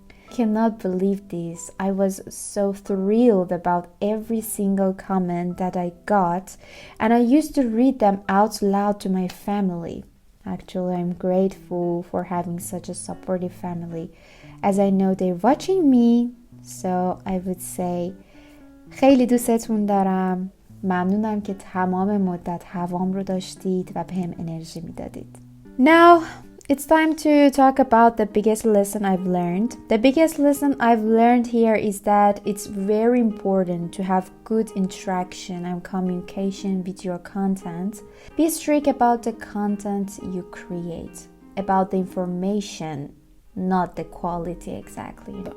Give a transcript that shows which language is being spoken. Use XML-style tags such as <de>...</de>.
<en>Cannot believe this. I was so thrilled about every single comment that I got, and I used to read them out loud to my family. Actually, I'm grateful for having such a supportive family, as I know they're watching me. So I would say</en> <fa>خیلی دوستتون دارم. ممنونم که تمام مدت هوام رو داشتید و بهم انرژی میدادید.</fa> <en>Now it's time to talk about the biggest lesson I've learned. The biggest lesson I've learned here is that it's very important to have good interaction and communication with your content. Be strict about the content you create, about the information, not the quality exactly.</en>